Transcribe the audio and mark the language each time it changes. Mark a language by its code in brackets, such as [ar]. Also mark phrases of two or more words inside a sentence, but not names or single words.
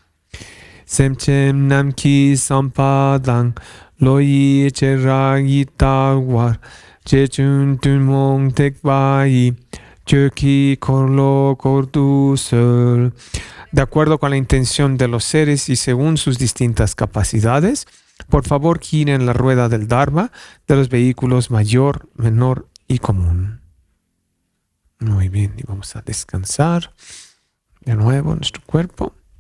[bo] སེམས་ཅན་རྣམས་ཀྱི་བསམ་པ་དང་། བློ་ཡི་བྱེ་བྲག་ཇི་ལྟ་བར། ཆེ་ཆུང་ཐུན་མོང་ཐེག་པ་ཡི. [es] De acuerdo con la intención de los seres y según sus distintas capacidades, por favor giren la rueda del Dharma de los vehículos mayor, menor y común. Muy bien, y vamos a descansar de nuevo nuestro cuerpo.